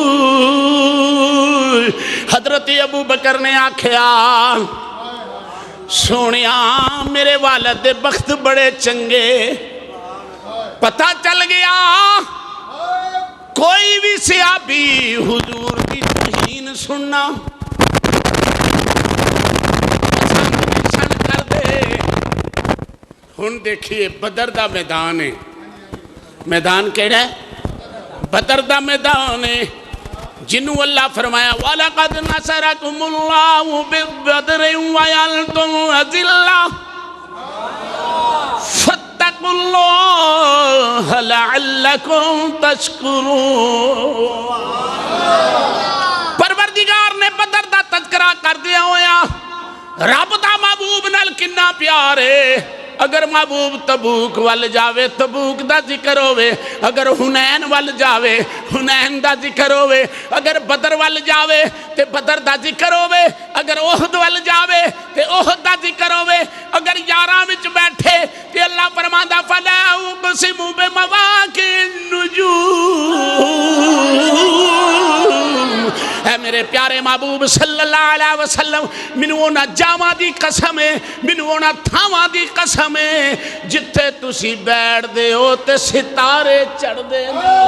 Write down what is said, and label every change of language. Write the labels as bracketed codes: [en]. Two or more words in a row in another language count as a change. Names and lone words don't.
[pa] حضرت ابو بکر نے آکھیا سونیا میرے والد دے بخت بڑے چنگے، پتہ چل گیا کوئی بھی صحابی حضور کی توہین سننا پسند کر دے. ہن دیکھیے بدر دا میدان ہے، میدان کیڑا ہے؟ بدر دا میدان ہے جنہوں اللہ فرمایا [ar] وَلَقَدْ نَصَرَكُمُ اللَّهُ بِبَدْرٍ وَيَنْتُمْ أَذِلَّةٌ فَاتَّقُوا اللَّهَ لَعَلَّكُمْ تَشْكُرُونَ. [pa] پروردگار نے بدر دا تذکرہ کر دیا ہویا رب دا محبوب نال کنا پیار ہے. اگر محبوب تبوک وال جاوے تبوک دا ذکر ہوئے، اگر حنین وال جاوے حنین دا ذکر ہوئے، اگر بدر وال جاوے تے بدر دا ذکر ہوئے، اگر احد وال جاوے تے احد دا ذکر ہوئے. اگر یاراں وچ بیٹھے تے اللہ فرماندا [ar] فلا اقسم بمواقع النجوم. [pa] اے میرے پیارے محبوب [ar] صلی اللہ علیہ وسلم [pa] مینوں انہاں جاواں دی قسم ہے، مینوں انہاں تھاواں دی قسم ہے جتھے تسی بیٹھ دے ہو تے ستارے چڑھ دے نے.